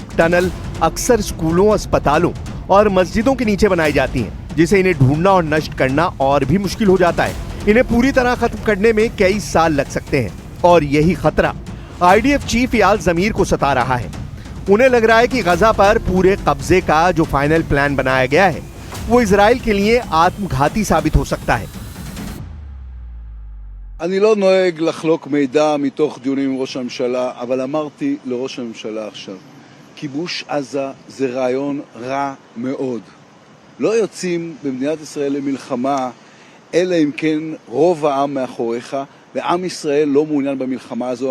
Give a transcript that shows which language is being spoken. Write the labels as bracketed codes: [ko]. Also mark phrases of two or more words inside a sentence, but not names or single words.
[hi] टनल अक्सर स्कूलों, अस्पतालों और मस्जिदों के नीचे बनाई जाती हैं, जिसे इन्हें ढूंढना और नष्ट करना और भी मुश्किल हो जाता है। इन्हें पूरी तरह खत्म करने में कई साल लग सकते हैं, और यही खतरा आईडीएफ चीफ इयाल ज़मीर को सता रहा है। उन्हें लग रहा है कि गजा पर पूरे कब्जे का जो फाइनल प्लान बनाया गया है, वो इजराइल के लिए आत्मघाती साबित हो सकता है। [he] אני לא נוהג לחלוק מידע מתוך דיונים עם ראש הממשלה, אבל אמרתי לראש הממשלה עכשיו, כיבוש עזה זה רעיון רע מאוד. לא יוצאים במדינת ישראל למלחמה, אלא אם כן רוב העם מאחוריך, ועם ישראל לא מעוניין במלחמה הזו.